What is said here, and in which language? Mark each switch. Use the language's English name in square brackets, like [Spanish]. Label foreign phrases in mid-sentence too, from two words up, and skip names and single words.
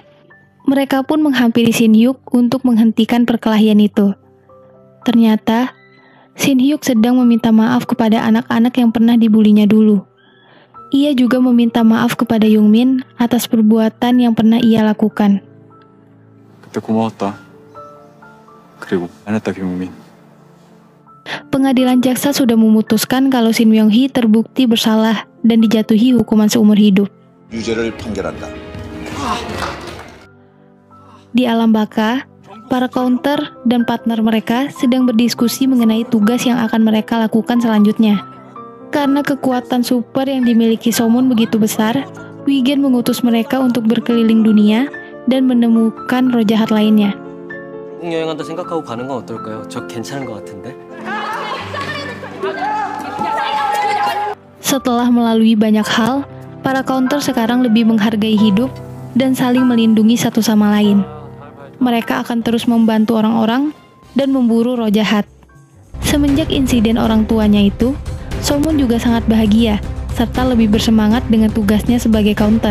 [Indonesian] Mereka pun menghampiri Shin Hyuk untuk menghentikan perkelahian itu. Ternyata, Shin Hyuk sedang meminta maaf kepada anak-anak yang pernah dibulinya dulu. Ia juga meminta maaf kepada Youngmin atas perbuatan yang pernah ia lakukan. [Korean] 그때 고마웠다. 그리고 안했다 김용민. [Indonesian] Pengadilan jaksa sudah memutuskan kalau Shin Myung-hee terbukti bersalah dan dijatuhi hukuman seumur hidup. [Korean] 유죄를 판결한다. [Indonesian] Di alam baka, para counter dan partner mereka sedang berdiskusi mengenai tugas yang akan mereka lakukan selanjutnya. Karena kekuatan super yang dimiliki Somun begitu besar, Wigen mengutus mereka untuk berkeliling dunia dan menemukan roh jahat lainnya. [Korean] 여행한다 생각하고 가는 건 어떨까요? 저 괜찮은 것 같은데. [Indonesian] Setelah melalui banyak hal, para counter sekarang lebih menghargai hidup dan saling melindungi satu sama lain. Mereka akan terus membantu orang-orang dan memburu roh jahat. Semenjak insiden orang tuanya itu, Somun juga sangat bahagia serta lebih bersemangat dengan tugasnya sebagai counter.